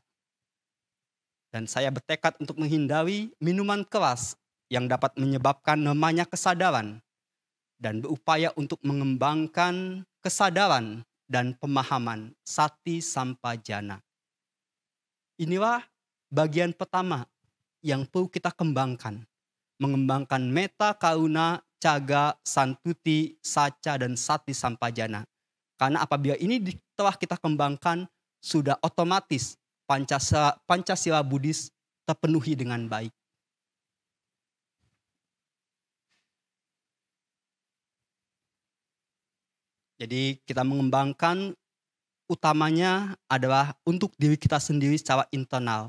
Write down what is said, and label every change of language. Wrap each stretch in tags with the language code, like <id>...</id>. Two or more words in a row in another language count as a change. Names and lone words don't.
<id>Dan saya bertekad untuk menghindari minuman keras yang dapat menyebabkan lemahnya kesadaran. Dan berupaya untuk mengembangkan kesadaran dan pemahaman,</id> <pi>sati sampajana.</pi> <id>Inilah bagian pertama yang perlu kita kembangkan.</id> <pi>Mengembangkan metta karuna, caga, santuti, saca, dan sati sampajana.</pi> <id>Karena apabila ini telah kita kembangkan, sudah otomatis Pancasila Buddhis terpenuhi dengan baik. Jadi kita mengembangkan utamanya adalah untuk diri kita sendiri secara internal.</id>